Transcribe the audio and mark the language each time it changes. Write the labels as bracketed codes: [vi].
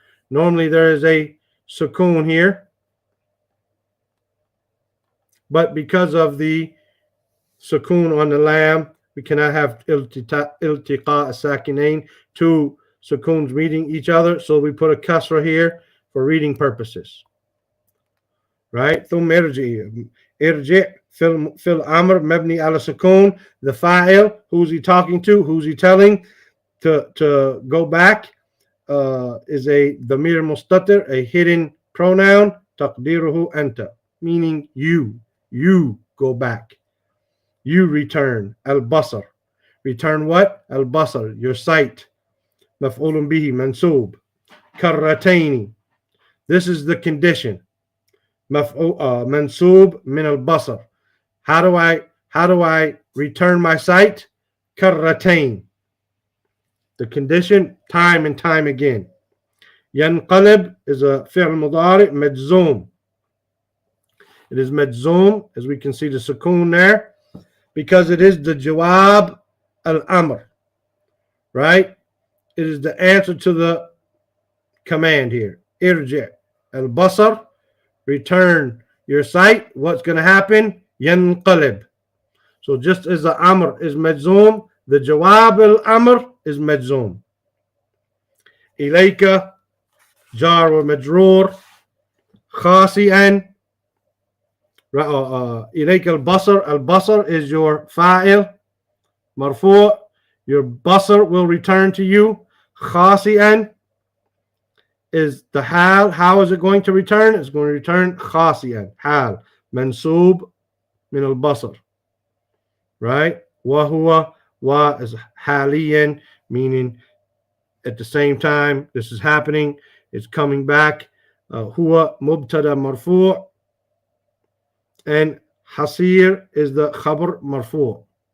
[en] Normally there is a sukun here, but because of the sukun on the lam, we cannot have iltiqa sakinain, 2 sukuns meeting each other, so we put a kasra here for reading purposes. right? [ar] ثم ارجع. ارجع في الأمر مبني على سكون. [en] The fa'il, who's he talking to? Who's he telling to go back? Is a [ar] ضمير مستتر, [en] a hidden pronoun. [ar] تقديره أنت, [en] meaning you go back, you return. البصر, return what? البصر, your sight. [ar] مفعول به منصوب. [en] كرتين, this is the condition. [ar] منصوب من البصر. [en] How do I return my sight? كرتين. The condition, time and time again. [ar] ينقلب [en] is a [ar] فعل مضارع مجزوم. [en] It is مجزوم, as we can see the sukun there, because it is the jawab al-amr, right? It is the answer to the command here. ارجع al-basar, return your sight. What's going to happen? ينقلب. So just as the amr is مجزوم, the jawab al-amr is مجزوم. [ar] إليك جار ومجرور خاسئا. إليك البصر. [en] البصر is your fa'il مرفوع. Your basar will return to you. خاسئا is the hal. How is it going to return? It's going to return خاسئا. [ar] Hal منصوب من البصر, [en] right? وهو, wa is حاليا, meaning at the same time this is happening, it's coming back. [ar] هو مبتدا مرفوع, [en] and [ar] حصير [en] is the [ar] خبر مرفوع.